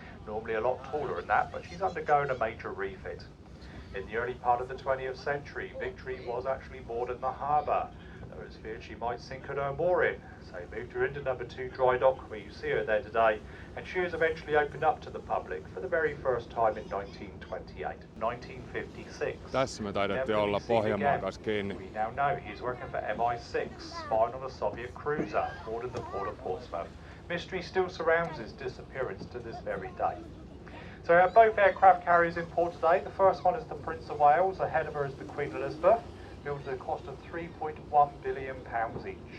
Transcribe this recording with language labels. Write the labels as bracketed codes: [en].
[en] Normally a lot taller than that, but she's undergoing a major refit. In the early part of the 20th century, Victory was actually moored in the harbour. There was feared she might sink at her mooring, so they moved her into number 2 dry dock, where you see her there today, and she was eventually opened up to the public for the very first time in 1928. 1956. [fi] Tässä me taidettiin olla Pohjanmaan kanssa kiinni. [en] We now know he's working for MI6, spying on a Soviet cruiser moored in the port of Portsmouth. Mystery still surrounds his disappearance to this very day. So we have both aircraft carriers in port today. The first one is the Prince of Wales. Ahead of her is the Queen Elisabeth, built at a cost of £3.1 billion each.